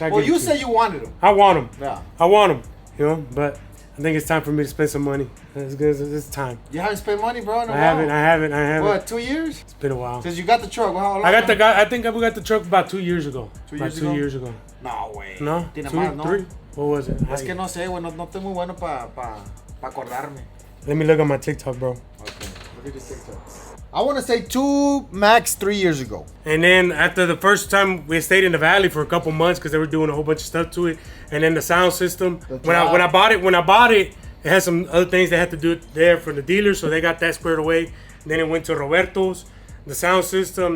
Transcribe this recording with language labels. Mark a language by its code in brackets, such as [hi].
[en] Well, you said you wanted them. I want them. Yeah. I want them, you know, but I think it's time for me to spend some money. It's good. It's time. You haven't spent money, bro, in a I while. haven't. What, 2 years? It's been a while. Because you got the truck. How long? I think we got the truck about 2 years ago. 2 about years 2 ago? years ago. [es] No, güey. No? Tiene 2, más, ¿no? [en] 3? What was it? [es] Es que no sé, güey. No estoy muy bueno para acordarme. [en] Let me look at my TikTok, bro. Okay. Look at this TikTok. I want to say 2, max 3 years ago. And then after the first time, we stayed in the valley for a couple months because they were doing a whole bunch of stuff to it. And then the sound system. When I bought it, it had some other things they had to do there for the dealers, so they got that squared away. And then it went to Roberto's. the sound system.